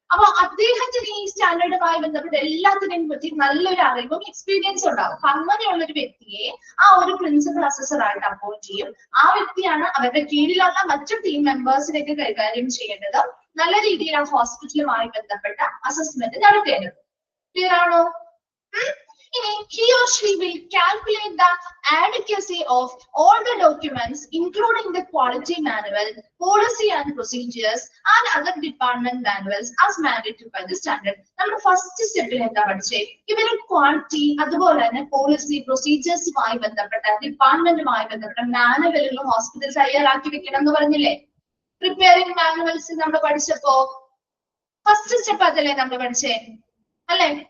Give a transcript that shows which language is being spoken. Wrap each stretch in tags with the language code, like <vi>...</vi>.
<ml>അപ്പൊ അദ്ദേഹത്തിന് ഈ സ്റ്റാൻഡേർഡുമായി ബന്ധപ്പെട്ട എല്ലാത്തിനെയും പറ്റി നല്ലൊരു അറിവും എക്സ്പീരിയൻസും ഉണ്ടാവും. അങ്ങനെയുള്ള ഒരു വ്യക്തിയെ ആ ഒരു പ്രിൻസിപ്പൽ അസസർ ആയിട്ട് അപ്പോയിന്റ് ചെയ്യും. ആ വ്യക്തിയാണ് അവരുടെ കീഴിലുള്ള മറ്റു ടീം മെമ്പേഴ്സിലേക്ക് കൈകാര്യം ചെയ്യേണ്ടത്. നല്ല രീതിയിൽ ആ ഹോസ്പിറ്റലുമായി ബന്ധപ്പെട്ട അസസ്മെന്റ് നടത്തേണ്ടത്. ക്ലിയർ ആണോ?</ml> <en>He or she will calculate the adequacy of all the documents, including the quality manual, policy and procedures, and other department manuals as mandated by the standard.</en> <ml>നമ്മുടെ ഫസ്റ്റ് സ്റ്റെപ്പിൽ എന്താ പഠിച്ചേ? ഇവര് ക്വാളിറ്റി അതുപോലെ തന്നെ policy പ്രൊസീജിയേഴ്സുമായി ബന്ധപ്പെട്ട ഡിപ്പാർട്ട്മെന്റുമായി ബന്ധപ്പെട്ട മാനുവലുകൾ ഹോസ്പിറ്റൽ തയ്യാറാക്കി വെക്കണം എന്ന് പറഞ്ഞില്ലേ? പ്രിപ്പയറിംഗ് മാനുവൽസ് നമ്മൾ പഠിച്ചപ്പോ ഫസ്റ്റ് സ്റ്റെപ്പ് അതല്ലേ നമ്മൾ പഠിച്ചേ അല്ലെ?</ml>